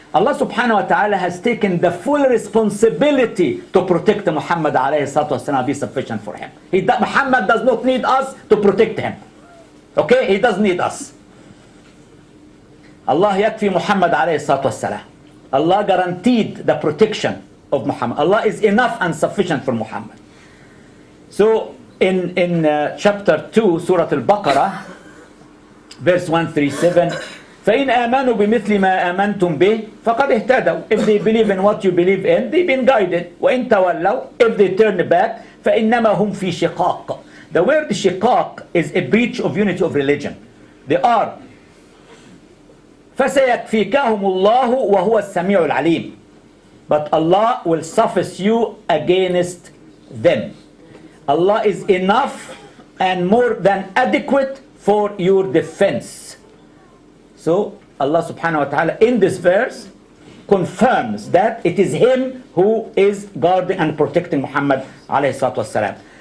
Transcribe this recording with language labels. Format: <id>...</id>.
<en>Allah subhanahu wa ta'ala has taken the full responsibility to protect Muhammad alayhi salatu wasalam, be sufficient for him. Muhammad does not need us to protect him. Okay? He doesn't need us.</en> <ar>Allah yakfi Muhammad alayhi salatu wasalam.</ar> <en>Allah guaranteed the protection of Muhammad. Allah is enough and sufficient for Muhammad. So in chapter 2, Surah Al-Baqarah, verse 137,</en> <ar>فَإِنْ آمَنُوا بِمِثْلِ مَا آمَنْتُمْ بِهِ فَقَدْ اهْتَدَوْا.</ar> <en>If they believe in what you believe in, they've been guided.</en> <ar>وَإِنْ تَوَلَّوْا.</ar> <en>If they turn back,</en> <ar>فَإِنَّمَا هُمْ فِي شِقَاقٍ.</ar> <en>The word shiqaq is a breach of unity of religion. They are</en> <ar>فَسَيَكْفِيكَهُمُ اللَّهُ وَهُوَ السَّمِيعُ الْعَلِيمُ.</ar> <en>But Allah will suffice you against them. Allah is enough and more than adequate for your defense. So Allah subhanahu wa ta'ala in this verse confirms that it is Him who is guarding and protecting Muhammad alayhi salatu wasalam.</en>